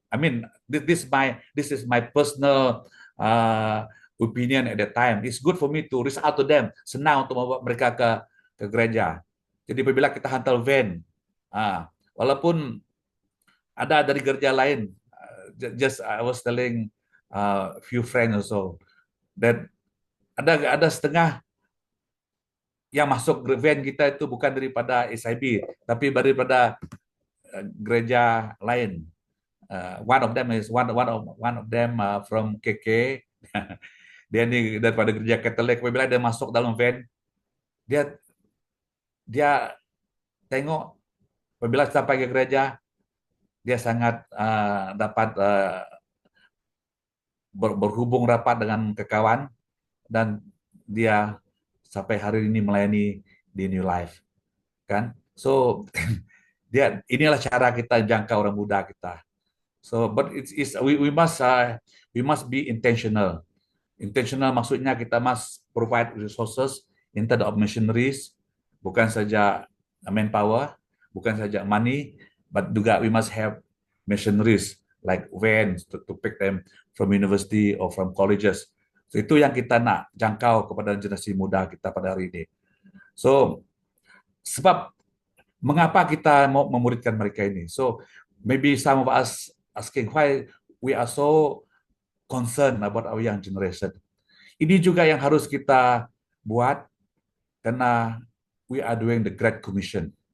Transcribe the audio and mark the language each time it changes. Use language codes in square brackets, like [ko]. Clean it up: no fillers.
[en] I mean, this is my personal opinion at that time. It's good for me to reach out to them. [ms] Senang untuk membawa mereka ke gereja. Jadi apabila kita hantar van, walaupun ada dari gereja lain, [en] just I was telling few friends also that [ms] ada setengah yang masuk van kita itu bukan daripada SIB, tapi daripada gereja lain. [en] One of them from KK. [ms] Dia ini daripada gereja Katolik. Apabila dia masuk dalam van, dia tengok, apabila sampai ke gereja, dia sangat dapat berhubung rapat dengan kawan, dan dia sampai hari ini melayani di New Life, kan? So inilah cara kita jangkau orang muda kita. [en] So, but we must be intentional. Intentional maksudnya kita must provide resources in terms of missionaries, [ms] bukan saja manpower, bukan saja money, [en] but juga we must have missionaries like vans to pick them from university or from colleges. [ms] So, itu yang kita nak jangkau kepada generasi muda kita pada hari ini. So, sebab mengapa kita mau memuridkan mereka ini? [en] So, maybe some of us asking why we are so concerned about our young generation. [ms] Ini juga yang harus kita buat karena [en] we are doing the Great Commission.